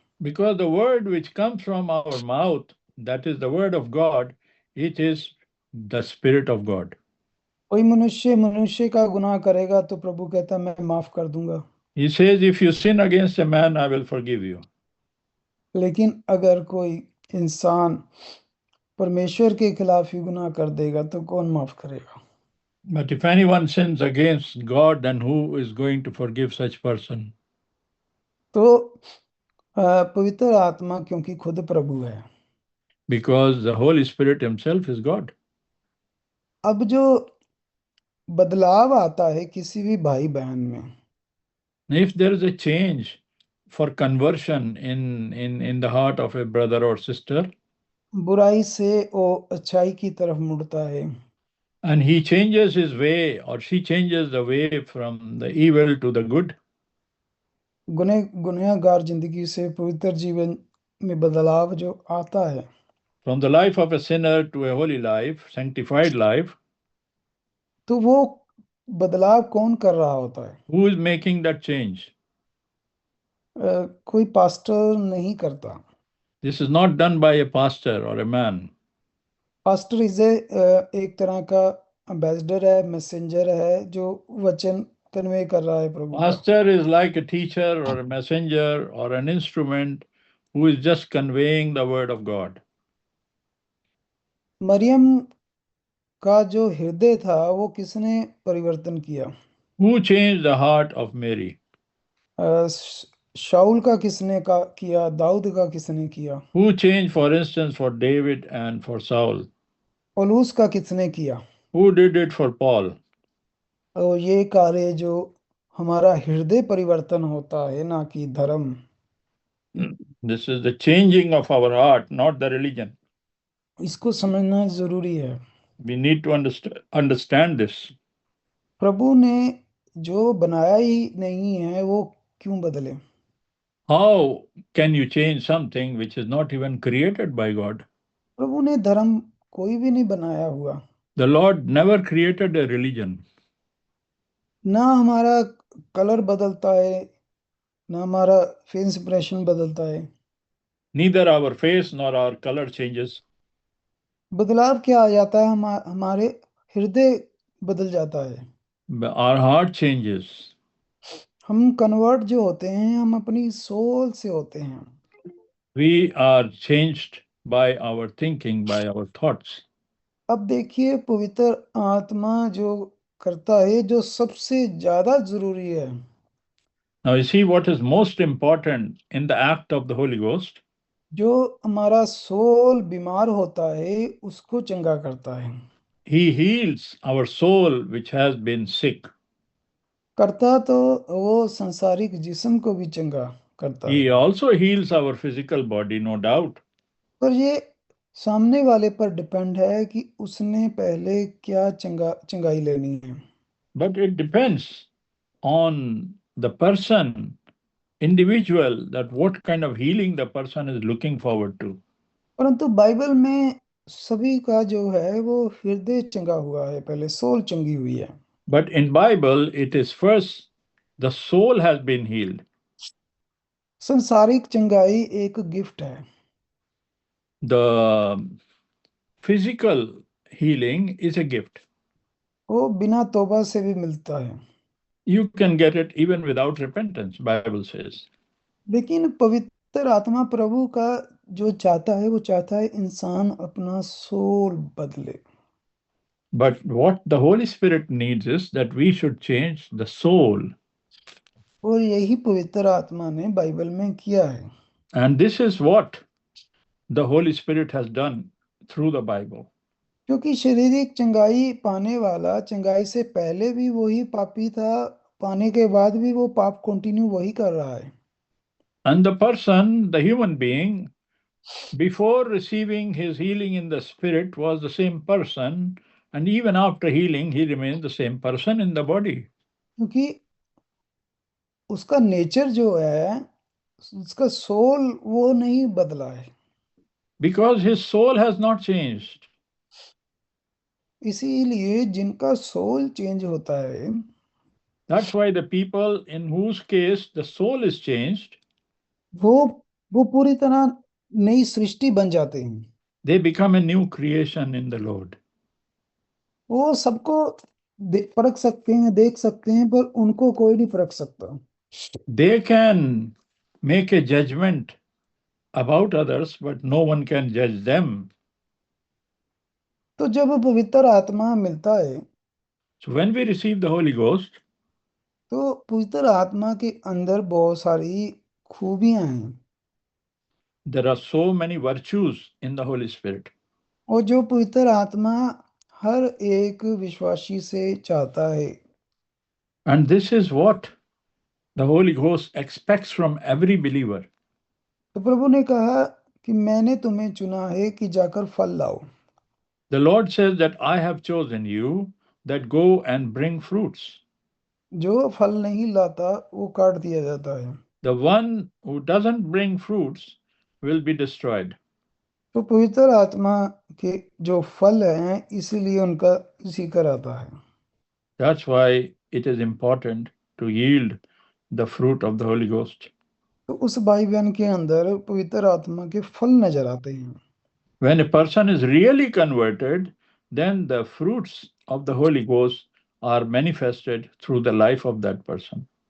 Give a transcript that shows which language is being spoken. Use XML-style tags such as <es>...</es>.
<en>because the word which comes from our mouth, that is the word of God, it is the Spirit of God.</en> <hi>कोई मनुष्य का गुनाह करेगा तो प्रभु कहता है मैं माफ कर दूंगा।</hi> <en>He says, if you sin against a man, I will forgive you.</en> <hi>लेकिन अगर कोई इंसान परमेश्वर के खिलाफ ही गुनाह कर देगा तो कौन माफ करेगा?</hi> <en>But if anyone sins against God, then who is going to forgive such person?</en> <hi>तो पवित्र आत्मा क्योंकि खुद प्रभु है।</hi> <en>Because the Holy Spirit Himself is God.</en> <hi>अब जो बदलाव आता है किसी भी भाई बहन में,</hi> <en>If there is a change for conversion in the heart of a brother or sister,</en> <hi>बुराई से वो अच्छाई की तरफ मुड़ता है,</hi> <en>and he changes his way or she changes the way from the evil to the good,</en> <hi>गुनहगार जिंदगी से पवित्र जीवन में बदलाव जो आता है,</hi> <en>from the life of a sinner to a holy life, sanctified life,</en> <hi>तो वो बदलाव कौन कर रहा होता है?</hi> <en>who is making that change?</en> <hi>कोई पास्टर नहीं करता।</hi> <en>This is not done by a pastor or a man.</en> <hi>Pastor is एक तरह का एम्बेसडर है, मैसेंजर है, जो वचन कन्वे कर रहा है प्रभु का।</hi> <en>Pastor is like a teacher or a messenger or an instrument who is just conveying the word of God.</en> <hi>Maryam का जो हृदय था वो किसने परिवर्तन किया?</hi> <en>Who changed the heart of Mary?</en> <hi>शाऊल का किसने का किया? दाऊद का किसने किया?</hi> <en>Who changed, for instance, for David and for Saul?</en> <hi>पौलुस का किसने किया?</hi> <en>Who did it for Paul?</en> <hi>और ये कार्य जो हमारा हृदय परिवर्तन होता है, ना कि धर्म।</hi> <en>This is the changing of our heart, not the religion.</en> <hi>इसको समझना जरूरी है।</hi> <en>We need to understand this.</en> <hi>प्रभु ने जो बनाया ही नहीं है वो क्यों बदले?</hi> <en>How can you change something which is not even created by God?</en> <hi>प्रभु ने धर्म कोई भी नहीं बनाया हुआ।</hi> <en>The Lord never created a religion.</en> <hi>ना हमारा कलर बदलता है, ना हमारा फेस इंप्रेशन बदलता है।</hi> <en>Neither our face nor our color changes.</en> <hi>बदलाव क्या आ जाता है? हमारे हृदय बदल जाता है।</hi> <en>Our heart changes.</en> <hi>हम कन्वर्ट जो होते हैं, हम अपनी सोल से होते हैं।</hi> <en>We are changed by our thinking, by our thoughts.</en> <hi>अब देखिए, पवित्र आत्मा जो करता है, जो सबसे ज्यादा जरूरी है,</hi> <en>Now, you see what is most important in the act of the Holy Ghost?</en> <hi>जो हमारा सोल बीमार होता है उसको चंगा करता है।</hi> <en>He heals our soul which has been sick.</en> <hi>करता तो वो संसारिक जिस्म को भी चंगा करता है।</hi> <en>He also heals our physical body, no doubt.</en> <hi>पर ये सामने वाले पर डिपेंड है कि उसने पहले क्या चंगाई लेनी है।</hi> <en>But it depends on the person, individual, that what kind of healing the person is looking forward to.</en> <hi>परंतु बाइबल में सभी का जो है वो हृदय चंगा हुआ है, पहले सोल चंगी हुई है।</hi> <en>But in Bible, it is first the soul has been healed.</en> <hi>संसारिक चंगाई एक गिफ्ट है।</hi> <en>The physical healing is a gift.</en> <hi>वो बिना तौबा से भी मिलता है।</hi> <en>You can get it even without repentance, Bible says.</en> <hi>लेकिन पवित्र आत्मा प्रभु का जो चाहता है, वो चाहता है इंसान अपना सोल बदले।</hi> <en>But what the Holy Spirit needs is that we should change the soul.</en> <hi>और यही पवित्र आत्मा ने बाइबल में किया है।</hi> <en>And this is what the Holy Spirit has done through the Bible.</en> <hi>क्योंकि शारीरिक चंगाई पाने वाला चंगाई से पहले भी वही पापी था, पाने के बाद भी वो पाप कंटिन्यू वही कर रहा है।</hi> <en>And the person, the human being, before receiving his healing in the spirit was the same person, and even after healing, he remains the same person in the body.</en> <hi>क्योंकि उसका नेचर जो है, उसका soul वो नहीं बदला है।</hi> <en>Because his soul has not changed.</en> <hi>इसीलिए जिनका सोल चेंज होता है,</hi> <en>That's why the people in whose case the soul is changed,</en> <hi>वो वो पूरी तरह नई सृष्टि बन जाते हैं।</hi> <en>they become a new creation in the Lord.</en> <hi>वो सबको परख सकते हैं, देख सकते हैं, पर उनको कोई नहीं परख सकता।</hi> <en>They can make a judgment about others, but no one can judge them.</en> <hi>तो जब पवित्र आत्मा मिलता है,</hi> <en>So when we receive the Holy Ghost,</en> <hi>तो पवित्र आत्मा के अंदर बहुत सारी खूबियां हैं।</hi> <en>there are so many virtues in the Holy Spirit.</en> <hi>और जो पवित्र आत्मा हर एक विश्वासी से चाहता है,</hi> <en>And this is what the Holy Ghost expects from every believer.</en> <hi>तो प्रभु ने कहा कि मैंने तुम्हें चुना है कि जाकर फल लाओ।</hi> <en>The Lord says that I have chosen you, that go and bring fruits.</en> <hi>जो फल नहीं लाता वो काट दिया जाता है।</hi> <en>The one who doesn't bring fruits will be destroyed.</en> <hi>तो पवित्र आत्मा के जो फल हैं, इसीलिए उनका जिक्र आता है।</hi> <en>That's why it is important to yield the fruit of the Holy Ghost.</en> <hi>तो उस भाई बहन के अंदर पवित्र आत्मा के फल नजर आते हैं।</hi> <en>When a person is really converted, then the fruits of the Holy Ghost are manifested through the life of that person.</en>